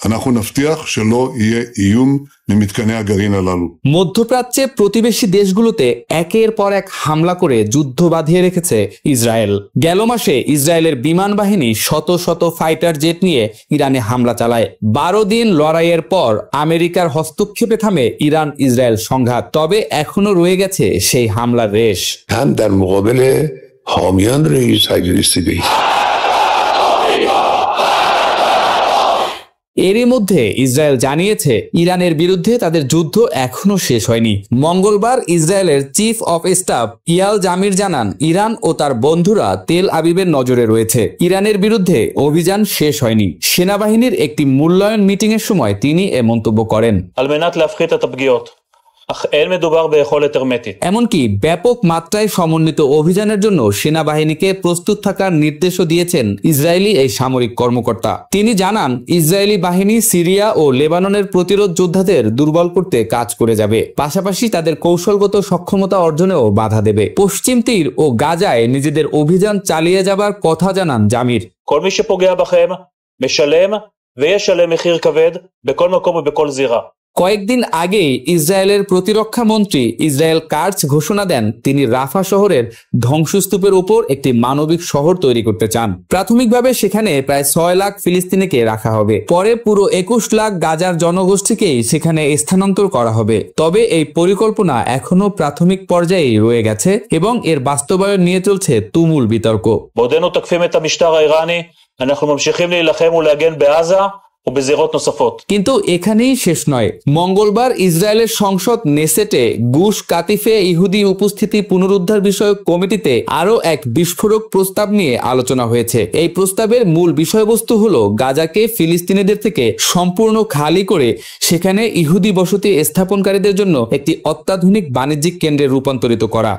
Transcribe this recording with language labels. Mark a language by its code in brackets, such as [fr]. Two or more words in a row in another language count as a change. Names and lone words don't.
[bn] মধ্যপ্রাচ্যে প্রতিবেশী দেশগুলোতে একের পর এক হামলা করে যুদ্ধ বাঁধিয়ে রেখেছে ইসরায়েল। গেল মাসে ইসরায়েলের বিমান বাহিনী শত শত ফাইটার জেট নিয়ে ইরানে হামলা চালায়। 12 দিন লড়াইয়ের পর আমেরিকার হস্তক্ষেপে থামে ইরান ইসরায়েল সংঘাত। তবে এখনো রয়ে গেছে সেই হামলার রেশ। [fa] هم در مقابل حامیان رئیس اگریسیوی [bn] এরই মধ্যে ইসরায়েল জানিয়েছে ইরানের বিরুদ্ধে তাদের যুদ্ধ এখনো শেষ হয়নি। মঙ্গলবার ইসরায়েলের [en] chief of staff [bn] ইয়াল জামির জানান ইরান ও তার বন্ধুরা তেল আবিবের নজরে রয়েছে। ইরানের বিরুদ্ধে অভিযান শেষ হয়নি। সেনাবাহিনীর একটি মূল্যায়ন মিটিং এর সময় তিনি এ মন্তব্য করেন। [he] אך אין מדובר ביכולת הרמטית. [bn] এমনকি ব্যাপক মাত্রায় সমন্বিত অভিযানের জন্য সেনাবাহিনীকে প্রস্তুত থাকার নির্দেশও দিয়েছেন ইসরায়েলি এই সামরিক কর্মকর্তা। তিনি জানান, ইসরায়েলি বাহিনী সিরিয়া ও লেবাননের প্রতিরোধ যোদ্ধাদের দুর্বল করতে কাজ করে যাবে, পাশাপাশি তাদের কৌশলগত সক্ষমতা অর্জনেও বাধা দেবে। পশ্চিম তীর ও গাজায় নিজেদের অভিযান চালিয়ে যাবার কথা জানান জামির। [he] כל מי שפוגע בכם משלם וישלם מחיר כבד בכל מקום ובכל זירה. [bn] কয়েকদিন আগে ইসরায়েলের প্রতিরক্ষা মন্ত্রী ইসরায়েল কার্চ ঘোষণা দেন তিনি রাফা শহরের ধ্বংসস্তূপের উপর একটি মানবিক শহর তৈরি করতে চান। প্রাথমিকভাবে সেখানে প্রায় 6 লাখ ফিলিস্তিনিকে রাখা হবে, পরে পুরো 21 লাখ গাজার জনগোষ্ঠীকেই সেখানে স্থানান্তর করা হবে। তবে এই পরিকল্পনা এখনো প্রাথমিক পর্যায়েই রয়ে গেছে এবং এর বাস্তবায়ন নিয়ে চলছে তুমুল বিতর্ক। [he] בעודנו תוקפים את המשטר האיראני, אנחנו ממשיכים להילחם ולהגן בעזה ובזירות נוספות. [bn] কিন্তু এখানেই শেষ নয়। মঙ্গলবার ইসরায়েলের সংসদ নেসেটে গুশ কাতিফে ইহুদি উপস্থিতি পুনরুদ্ধার বিষয়ক কমিটিতে আরও এক বিস্ফোরক প্রস্তাব নিয়ে আলোচনা হয়েছে। এই প্রস্তাবের মূল বিষয়বস্তু হলো গাজাকে ফিলিস্তিনিদের থেকে সম্পূর্ণ খালি করে সেখানে ইহুদি বসতি স্থাপনকারীদের জন্য একটি অত্যাধুনিক বাণিজ্যিক কেন্দ্রে রূপান্তরিত করা।